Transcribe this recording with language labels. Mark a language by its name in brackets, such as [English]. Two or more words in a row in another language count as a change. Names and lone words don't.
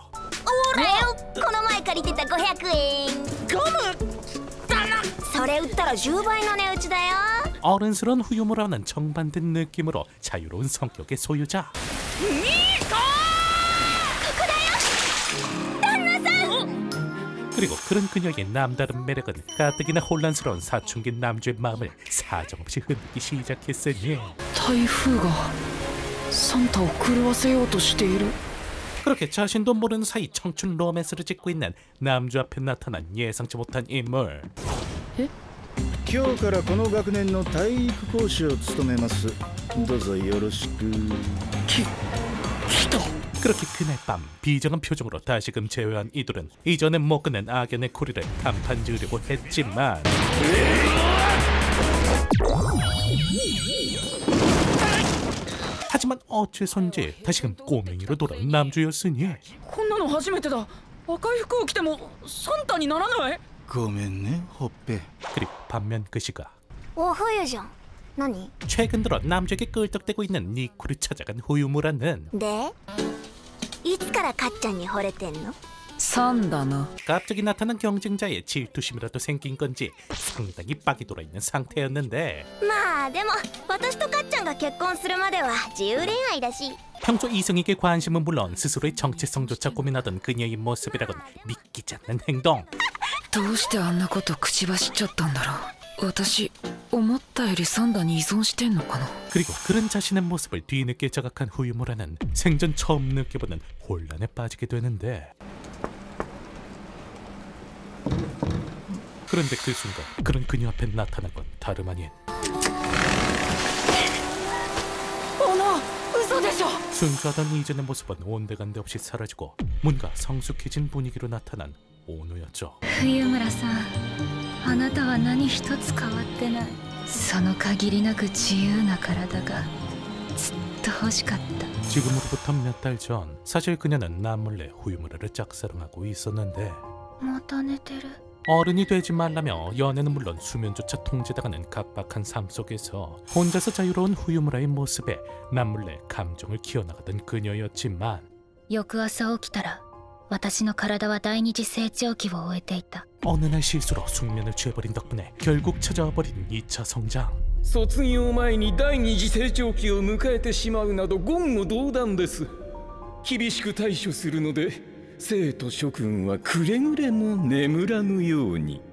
[Japanese] おらよ、この前借りてた500円。ゴムだな。それ売ったら10倍の値打ちだよ。 [Korean] 어른스러운 후유무라는 정반된 느낌으로 자유로운 성격의 소유자. 그리고 그런 그녀의 남다른 매력은 가뜩이나 혼란스러운 사춘기 남주의 마음을 사정없이 흔들기 시작했으니 [Japanese] 台風がサンタを狂わせようとしている。 [Korean] 그렇게 자신도 모르는 사이 청춘 로맨스를 짓고 있는 남주 앞에 나타난 예상치 못한 인물. [Japanese] 今日からこの学年の体育講師を務めます。どうぞよろしく。 [Korean] 그렇게 그날 밤 비정한 표정으로 다시금 재회한 이들은 이전에 못 끝낸 악연의 고리를 단판 지으려고 했지만 하지만 어째선지 다시금 꼬맹이로 돌아온 남주였으니 [Japanese] こんなの初めてだ。赤い服を着てもサンタにならない。ごめんね、ほっぺ。 [Korean] 그리고 반면 그 시각 [Japanese] お冬じゃん。何？ [Korean] 최근 들어 남주에게 끌떡대고 있는 니코를 찾아간 후유무라는 [Japanese] で、いつからかっちゃんに惚れてんの？サンダな。 [Korean] 갑자기 나타난 경쟁자의 질투심이라도 생긴 건지 상당히 빡이 돌아있는 상태였는데 [Japanese] まあでも私とかっちゃんが結婚するまでは自由恋愛だし。 [Korean] 평소 이성에게 관심은 물론 스스로의 정체성조차 고민하던 그녀의 모습이라곤 믿기지 않는 행동. [Japanese] どうしてあんなこと口走っちゃったんだろう。私思ったよりサンダに依存してんのかな。 [Korean] 그리고 그런 자신의 모습을 뒤늦게 자각한 후유무라는 생전 처음 느껴보는 혼란에 빠지게 되는데 그런데 그 순간 그런 그녀 앞에 나타난 건 다름 아닌 [Japanese] おの、嘘でしょ。 [Korean] 순수하던 이전의 모습은 온데간데 없이 사라지고 뭔가 성숙해진 분위기로 나타난 오노였죠. [Japanese] 冬村さん、あなたは何一つ変わってない。その限りなく自由な体がずっと欲しかった。 [Korean] 지금으로부터 몇 달 전 사실 그녀는 남몰래 후유무라를 짝사랑하고 있었는데 [Japanese] また寝てる。 [Korean] 어른이 되지 말라며 연애는 물론 수면조차 통제당하는 각박한 삶 속에서 혼자서 자유로운 후유무라의 모습에 남몰래 감정을 키워나가던 그녀였지만 [Japanese] 翌朝起きたら私の体は第二次成長期を終えていた。 [Korean] 어느 날 실수로 숙면을 취해버린 덕분에 결국 찾아와버린 2차 성장. [Japanese] 卒業前に第二次成長期を迎えてしまうなど言語道断です。厳しく対処するので生徒諸君はくれぐれも眠らぬように。